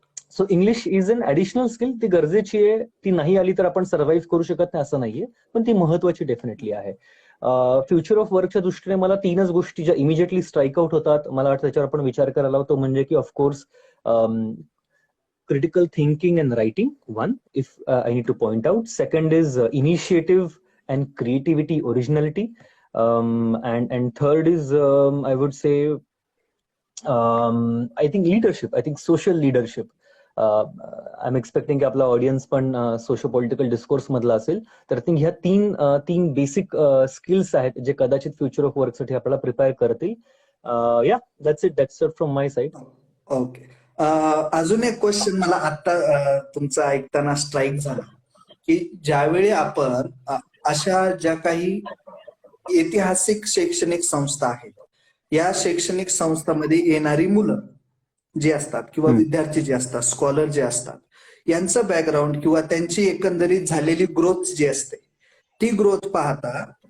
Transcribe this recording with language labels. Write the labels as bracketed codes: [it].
[en] so English is an additional skill, [mr] ती गरजेची आहे, ती नाही आली तर आपण सर्व्हाइव्ह करू शकत नाही असं नाहीये, पण ती महत्वाची डेफिनेटली आहे. फ्युचर ऑफ वर्कच्या दृष्टीने मला 3च गोष्टी ज्या इमिजिएटली स्ट्राईक आउट होतात, मला वाटतं त्याच्यावर आपण विचार करायला हवा. तो म्हणजे की of course [en] critical thinking and writing, one, if I need to point out. Second is initiative and creativity, originality. And third is, I would say, I think leadership, I think social leadership. I'm expecting [mr] की आपला audience पण socio political discourse मधला असेल, तर [en] I think [mr] ह्या तीन basic skills आहेत जे कदाचित फ्युचर ऑफ वर्क साठी आपल्याला प्रिपेअर करतील. [en] Yeah that's it from my side. Okay. [mr] अजून एक क्वेश्चन मला आता तुमचं ऐकताना स्ट्राईक झाला की ज्यावेळी आपण अशा ज्या काही ऐतिहासिक शैक्षणिक संस्था आहेत, या शैक्षणिक संस्थांमध्ये येणारी मुलं जी असतात किंवा विद्यार्थी जे असतात, स्कॉलर जे असतात, यांचं बॅकग्राऊंड किंवा त्यांची एकंदरीत झालेली ग्रोथ जी असते, ती ग्रोथ पाहता